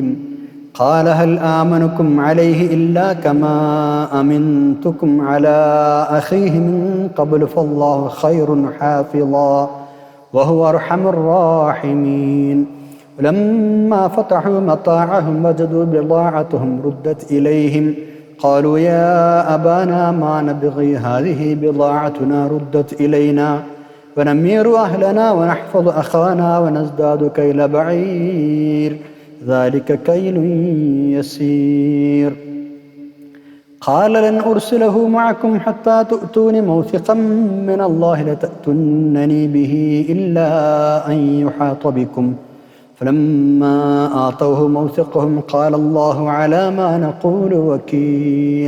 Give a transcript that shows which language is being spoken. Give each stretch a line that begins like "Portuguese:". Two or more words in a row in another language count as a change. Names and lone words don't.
Arabic: قال هل آمنكم عليه إلا كما أمنتكم على أخيه من قبل فالله خير حافظا وهو أرحم الراحمين. لما فتحوا متاعهم وجدوا بضاعتهم ردت إليهم قالوا يا أبانا ما نبغي هذه بضاعتنا ردت إلينا ونمير أهلنا ونحفظ أخانا ونزداد كيل بعير ذلك كيل يسير. قال لن أرسله معكم حتى تؤتون موثقا من الله لتأتونني به إلا أن يحاط بكم فلما آتوه موثقهم قال الله على ما نقول وكيل.